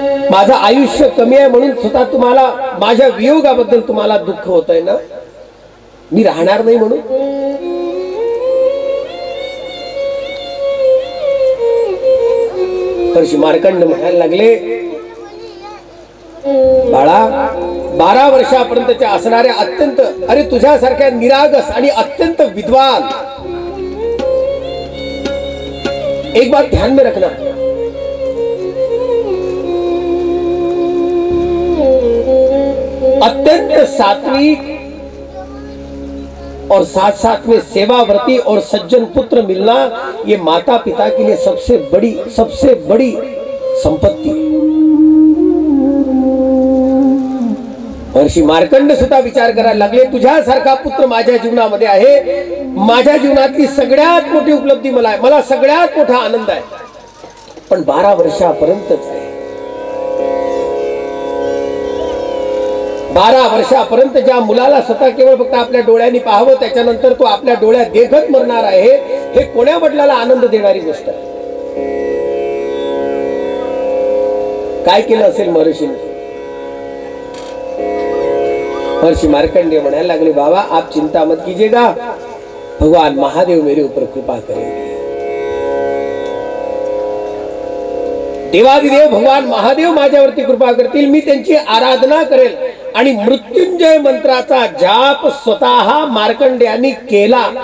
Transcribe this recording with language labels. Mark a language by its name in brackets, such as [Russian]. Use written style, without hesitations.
[Marathi] माझं आयुष्य कमी आहे म्हणून स्वतः तुम्हाला माझ्या वियोगाबद्दल तुम्हाला दुःख होतंय ना? मी राहणार नाही म्हणून? तर मार्कंड म्हणायला लागले, बाळा 12 वर्षापर्यंतच्या असणाऱ्या अत्यंत, अरे तुझ्यासारख्या निरागस आणि अत्यंत विद्वान, [Hindi] एक बात ध्यान में रखना, अत्यंत सात्विक और साथ साथ में सेवाव्रती और सज्जन पुत्र मिलना, ये माता पिता के लिए सबसे बड़ी संपत्ति है। [Marathi] महर्षी मार्कंड सुद्धा विचार करायला लागले, तुझ्यासारखा पुत्र माझ्या जीवनामध्ये आहे, माझ्या जीवनातली सगळ्यात मोठी उपलब्धी मला आहे, मला सगळ्यात मोठा आनंद आहे, पण 12 वर्षापर्यंतच आहे। 12 वर्षापर्यंत ज्या मुलाला स्वतः केवळ फक्त आपल्या डोळ्यांनी पाहावं, त्याच्यानंतर तो आपल्या डोळ्यात देखत मरणार आहे, हे कोण्या वडिलाला आनंद देणारी गोष्ट आहे? काय केलं असेल महर्षीने? महर्षि मार्कंडेय म्हणायला लागले, [Hindi] बाबा आप चिंता मत कीजिएगा, भगवान महादेव मेरे ऊपर कृपा करेंगे। [Marathi] देवादिदेव भगवान महादेव माझ्यावरती कृपा करतील, मी त्यांची आराधना करेल आणि मृत्युंजय मंत्राचा जाप स्वतः मार्कंडेयांनी केला।